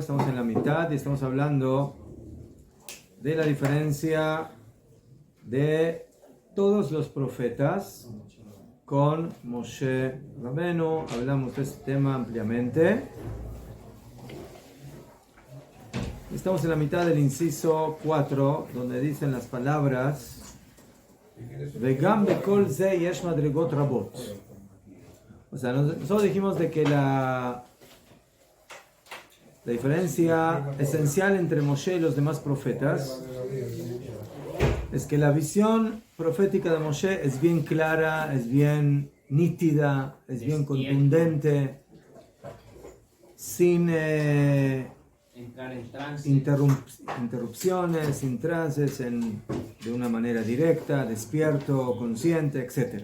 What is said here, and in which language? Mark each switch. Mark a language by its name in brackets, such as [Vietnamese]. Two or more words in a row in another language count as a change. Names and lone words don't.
[Spanish] Estamos en la mitad y estamos hablando de la diferencia de todos los profetas con Moshe Rabenu. Hablamos de este tema ampliamente. Estamos en la mitad del inciso 4, donde dicen las palabras [Hebrew] וגם בכל זה יש מדרגות רבות. [Spanish] O sea, nosotros dijimos de que la diferencia esencial entre Moshe y los demás profetas es que la visión profética de Moshe es bien clara, es bien nítida, es bien contundente, sin interrupciones, sin trances, de una manera directa, despierto, consciente, etc.